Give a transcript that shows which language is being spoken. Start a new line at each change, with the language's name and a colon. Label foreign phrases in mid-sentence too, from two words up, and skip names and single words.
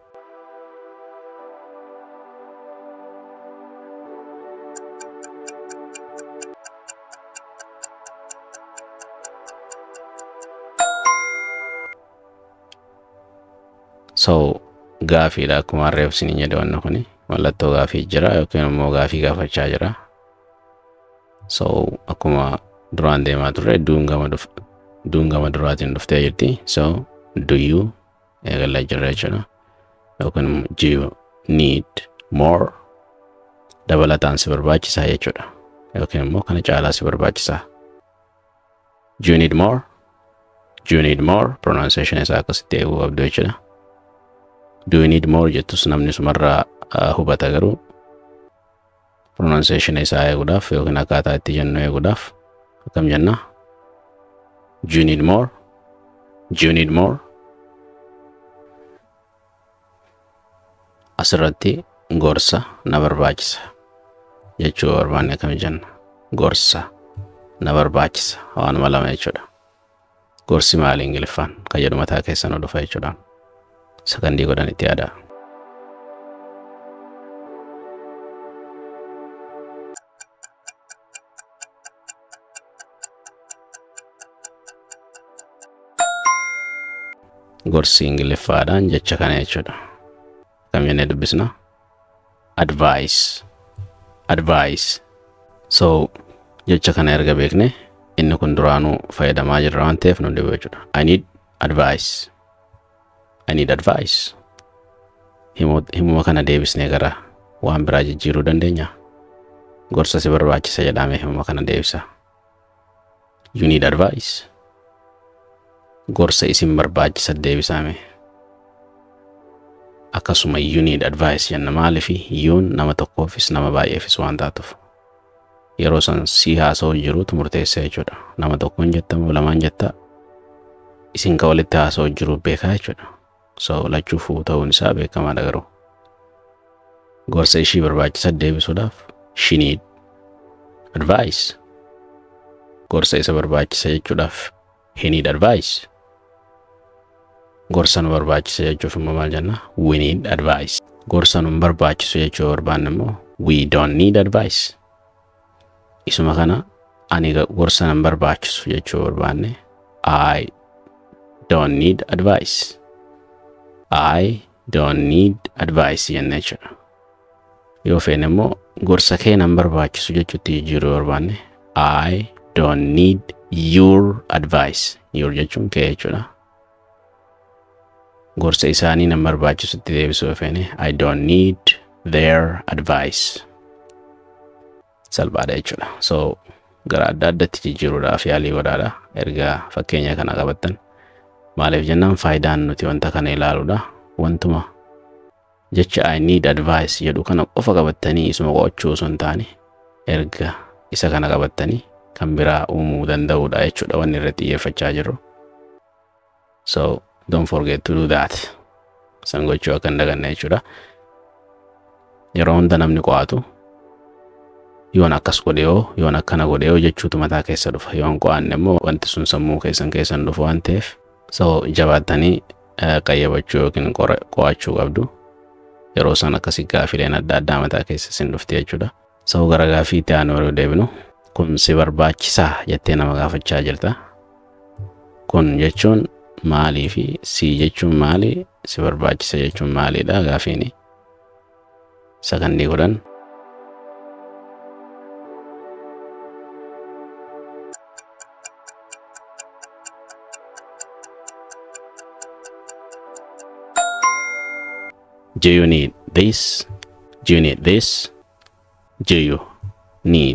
Oromo: So gaafiidha akkuma reefsini jedhe wanna kuni mallattoo gaafii jira yookiin immoo gaafii gaafachaa jira. So akkuma duraan deemaa turre duun gama duraatiin dhuftee jirti. So
English: do you
Oromo: eegallaa jirra jechuudha. Yookiin
English: do you need more
Oromo: dabalataan si barbaachisaa jechuudha. Yookiin immoo kana caalaa si barbaachisaa.
English: Do you need more? Do you need more?
Oromo: Pronunciation isaa akkasitti eeguu qabdu jechuudha.
English: Do you need more
Oromo: jettus namni sumarraa hubata garuu pronunciation isaa eeguudhaaf yookiin akkaataa itti jennu eeguudhaaf akkam jenna?
English: Do you need more? Do you need more?
Oromo: Asirratti gorsa na barbaachisa jechuu barbaanne akkam jenna? Gorsa na barbaachisa waanuma lama jechuudha. Gorsi maali Ingiliffaan? Kan jedhu mataa keessan dhufa jechuudha. Sakandii godhan itti yaada. Gorsi Ingiliffaadhaan jecha kana jechuudha. Kam jennee dubbisna?
English: Advice. Advice.
Oromo: So jecha kana erga beekne inni kun duraanuu fayyadamaa jirra waan ta'eef nu dhibu jechuudha.
English: I need advice. I need advice.
Oromo: Himuma kana deebisnee gara waan biraa jijjiiruu dandeenya. Gorsa si barbaachisa jedhamee himuma kana deebisa.
English: You need advice.
Oromo: Gorsa isin barbaachisa deebisame. akkasuma
English: you need advice
Oromo: jenna maalifi yuun nama tokkoofis nama baay'eefis waan taatuuf yeroo san si haasa'u jirutu murteessa jechuudha nama tokkoon jettamu lamaan jetta isin ka walitti haasa'u jiru beekaa jechuudha so lachuufuu ta'uun isaa beekamaadha garuu gorsa ishii barbaachisa deebisuudhaaf
English: she need advice
Oromo: gorsa isa barbaachisa jechuudhaaf
English: he need advice
Oromo: gorsa nu barbaachisa jechuuf immoo maal jenna
English: we need advice
Oromo: gorsa nu barbaachisu jechuu barbaanne immoo
English: we don't need advice
Oromo: isuma kana ani gorsa nu barbaachisu jechuu barbaanne
English: I don't need advice I don't need advice
Oromo: jenna jechuudha yoo feene immoo gorsa kee nu barbaachisu jechuutti jiru barbaanne
English: I don't need your advice
Oromo: your jechuun kee jechuudha gorsa isaanii nu barbaachisutti deebisuu feene
English: I don't need their advice
Oromo: salbaadha jechuudha so gara adda addatti jijjiiruudhaaf yaalii godhaadha erga fakkeenya kana qabattan maaliif jennaan faayidaan nuti wanta kana ilaaluudha wantuma jecha I need advice jedhu kana qofa qabattanii isuma qo'achuu osoo hin taane erga isa kana qabattanii kan biraa uumuu danda'uudha jechuudha wanni irratti xiyyeeffachaa jirru
English: so don't forget to do that
Oromo: san gochuu akka hin daganne jechuudha yeroo hunda namni qo'atu yoon akkas godhee yoon akkana godhee jechuutu mataa keessa dhufa yoon qo'anne immoo wanti sun sammuu keessan dhufu waan ta'eef so jabaattanii qayyabachuu yookiin qo'achuu qabdu yeroo san akkasii gaafileen adda addaa mataa keessa sin dhufti jechuudha so gara gaafii ta'anii yeroo deebinu kun si barbaachisaa jettee nama gaafachaa jirta kun jechuun maalii fi si jechuun maali si barbaachisa jechuun maaliidha gaafiini sakandii godhan
English: do you need this do you need this do you need